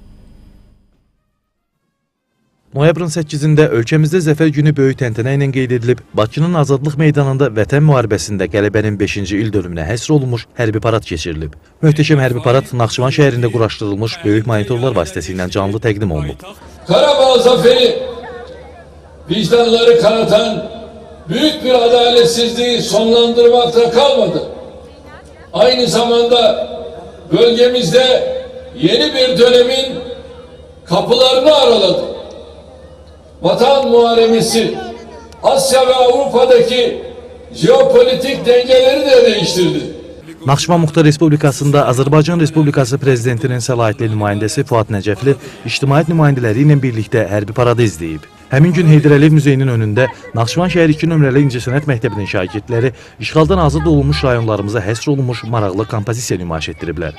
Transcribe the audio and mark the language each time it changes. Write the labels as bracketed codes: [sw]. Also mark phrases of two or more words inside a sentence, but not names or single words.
[az] Noyabrın 8-də ölkəmizdə Zəfər günü böyük təntənə ilə qeyd edilib, Bakının Azadlıq meydanında Vətən müharibəsində qələbənin 5-ci il dönümünə həsr olunmuş hərbi parad keçirilib. Möhtəşəm hərbi parad Naxçıvan şəhərində quraşdırılmış böyük monitorlar vasitəsilə canlı təqdim olunub. [tr] Qarabağ zaferi vicdanları kanatan büyük bir adaletsizliği sonlandırmakta kalmadı. Aynı zamanda bölgemizde yeni bir dönemin kapılarını araladı. Vatan muharebesi Asya ve Avrupa'daki jeopolitik dengeleri de değiştirdi. [az] Naxçıvan Muxtar Respublikasında Azərbaycan Respublikası Prezidentinin səlahiyyətli nümayəndəsi Fuad Nəcəfli ictimaiyyət nümayəndələri ilə birlikdə hərbi paradı izləyib. Həmin gün Heydər Əliyev Muzeyinin önündə Naxçıvan şəhər 2 nömrəli İncəsənət Məktəbinin şagirdləri işğaldan azad olunmuş rayonlarımıza həsr olunmuş maraqlı kompozisiya nümayiş etdiriblər.